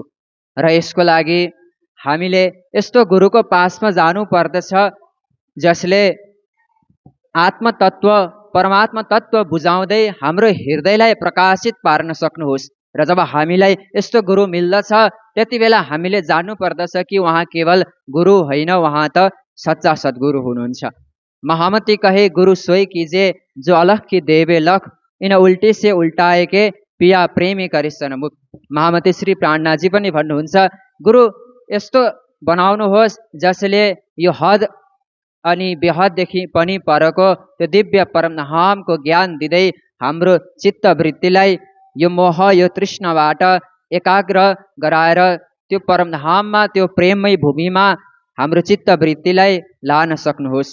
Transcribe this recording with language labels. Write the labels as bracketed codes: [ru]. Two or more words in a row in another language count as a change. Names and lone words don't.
[ne] र यसको लागि हामीले यस्तो गुरुको पासमा जानु पर्दछ जसले आत्मतत्व, परमात्मा तत्त्व बुझाउँदै हाम्रो हृदयलाई प्रकाशित पार्न सक्नुहोस्। र जब हामीलाई यस्तो गुरु मिल्दछ त्यति बेला हामीले जान्नु पर्दछ कि उहाँ केवल गुरु होइन, उहाँ त सच्चा सद्गुरु हुनुहुन्छ। [hi] महामती कहे गुरु सोई कीजे, जो अलख की देवे लख, इन उल्टी से उल्टाए के पिया प्रेमी करिसन मुख। [ne] महामती श्री प्राणनाथजी पनि भन्नुहुन्छ, गुरु यस्तो बनाउनुहोस् जसले यो हद अनि बेहददेखि पनि परको त्यो दिव्य परमधामको ज्ञान दिँदै हाम्रो चित्तवृत्तिलाई यो मोह, यो तृष्णाबाट एकाग्र गराएर त्यो परमधाममा, त्यो प्रेममय भूमिमा हाम्रो चित्तवृत्तिलाई लान सक्नुहोस्।